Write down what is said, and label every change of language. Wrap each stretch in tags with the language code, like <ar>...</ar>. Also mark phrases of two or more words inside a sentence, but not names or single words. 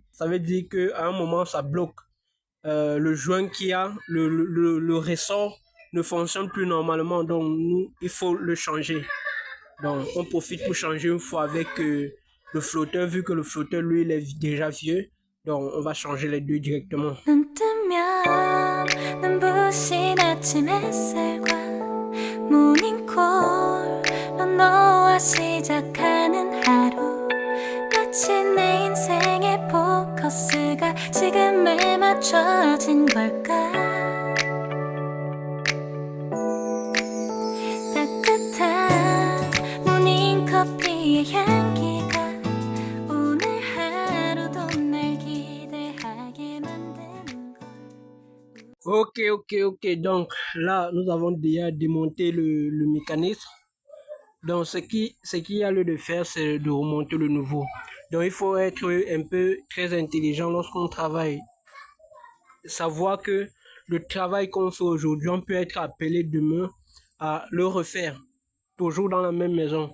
<fr>Ça veut dire qu'à un moment, ça bloque. Le joint qu'il y a, le ressort ne fonctionne plus normalement, donc nous, il faut le changer. Donc on profite pour changer une fois avec le flotteur, vu que le flotteur lui il est déjà vieux, donc on va changer les deux directement.</fr> <ko>지금에 맞춰진 걸까 따뜻한 모닝커피의 향기가 오늘 하루도 날 기대하게 만드는 걸.</ko> <fr>Ok, donc là nous avons déjà démonté le mécanisme. Donc ce qu'il y a lieu de faire, c'est de remonter le nouveau. Donc il faut être un peu très intelligent lorsqu'on travaille. Savoir que le travail qu'on fait aujourd'hui, on peut être appelé demain à le refaire, toujours dans la même maison.</fr>